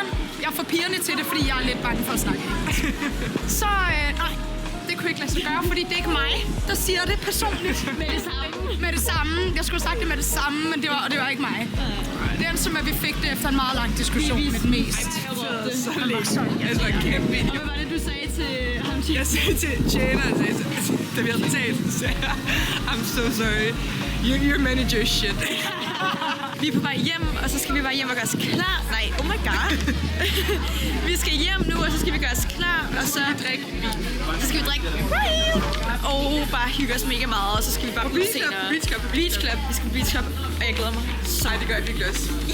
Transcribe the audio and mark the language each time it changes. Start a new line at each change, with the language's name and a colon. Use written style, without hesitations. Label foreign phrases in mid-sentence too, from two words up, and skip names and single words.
Danish: Jeg får pigerne til det, fordi jeg er lidt bange for at snakke. Så nej, det kunne ikke lade sig gøre, fordi det er ikke mig, der siger det personligt. Med det samme. Jeg skulle have sagt det med det samme, men det var ikke mig. Det er som, at vi fik det efter en meget lang diskussion med den mest. Så lækkert. Altså, kæmpe. Hvad var det, du sagde til ham? Jeg sagde til tjeneren, da vi havde betalt, så sagde jeg,
English: I'm so sorry. Your manager is shit.
Danish: Vi er på vej hjem, og så skal vi bare hjem og gøre os klar.
English: Nej, oh my god.
Danish: Vi skal hjem nu, og så skal vi gøre os klar, og så skal vi drikke og bare hygge os mega meget, og så skal vi bare blive senere. Beach Club. Vi skal på Beach Club, og jeg glæder mig. Så det gør jeg virkelig også.